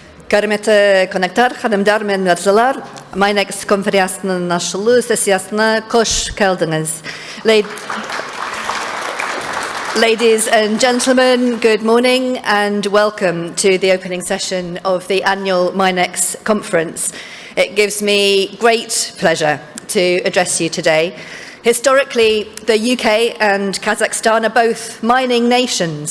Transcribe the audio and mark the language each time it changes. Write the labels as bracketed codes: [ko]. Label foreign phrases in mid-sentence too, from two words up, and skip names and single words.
[az] Hörmətli konaktar, xanımlar və mərzalar, MINEX konferansının açılı sessiyasına xoş gəldiniz. [en] Ladies and gentlemen, good morning and welcome to the opening session of the annual MINEX conference. It gives me great pleasure to address you today. Historically, the UK and Kazakhstan are both mining nations.